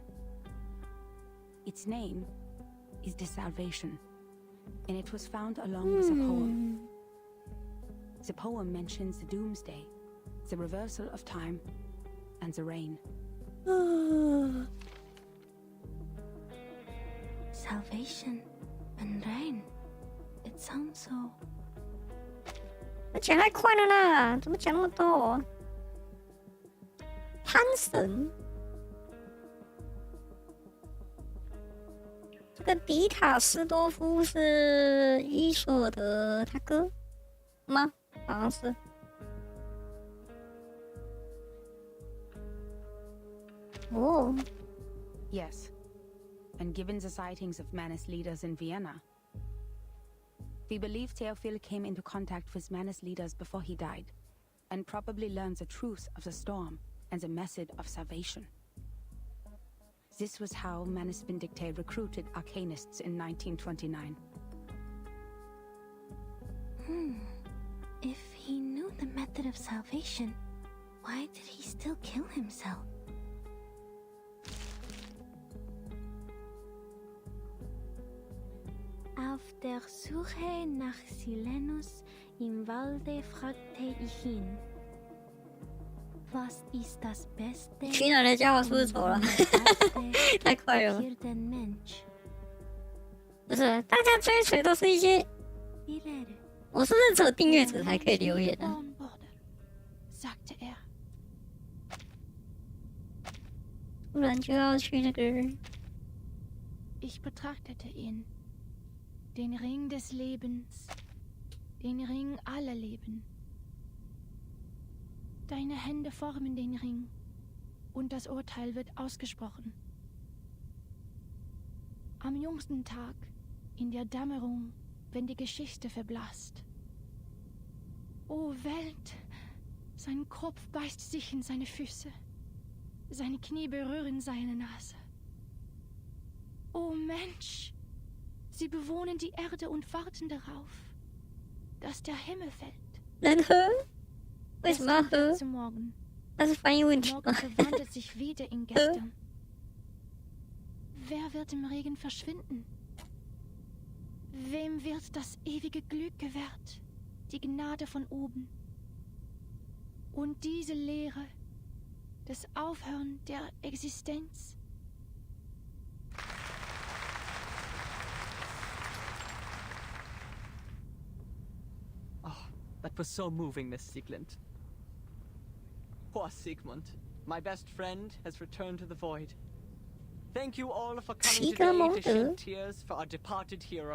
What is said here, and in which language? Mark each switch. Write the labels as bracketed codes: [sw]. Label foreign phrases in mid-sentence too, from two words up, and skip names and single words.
[en] Its name is The Salvation, and it was found along with a poem. The poem mentions the doomsday, the reversal of time, and the rain. Salvation and rain. It sounds so. [zh] 讲太快了啦，怎么讲那么多？潘神， 这个迪塔斯多夫是伊索尔的他哥吗？好像是。哦。 [en] Yes. And given the sightings of Manus leaders in Vienna, we believe Theophil came into contact with Manus leaders before he died, and probably learned the truth of the storm and the method of salvation. This was how Manus Vindicte recruited arcanists in 1929. If he knew the method of salvation, why did he still kill himself? [de] Auf der Suche nach Silenus im Walde fragte ich ihn. Was ist das Beste? [zh] 群人的家伙是不是走了？太快了！不是，大家追随都是一些，我是不是只有订阅者才可以留言啊？ [de] sagte er. [zh] 不然就要去那个。 [de] Ich betrachtete ihn. Den Ring des Lebens. Den Ring aller Leben. Deine Hände formen den Ring. Und das Urteil wird ausgesprochen. Am jüngsten Tag, in der Dämmerung, wenn die Geschichte verblasst. O Welt! Sein Kopf beißt sich in seine Füße. Seine Knie berühren seine Nase. O Mensch! Sie bewohnen die Erde und warten darauf, dass der Himmel fällt. [zh] 能喝？为什么要喝？ [de] Morgen. [zh] 那是翻译问题。 [de] Morgen verwandelt sich wieder in gestern. Wer wird im Regen verschwinden? Wem wird das ewige Glück gewährt? Die Gnade von oben. Und diese Lehre, das Aufhören der Existenz. [en] That was so moving, Miss Sieglund. Poor Sigmund. My best friend has returned to the void. Thank you all for coming today to shed tears for our departed hero.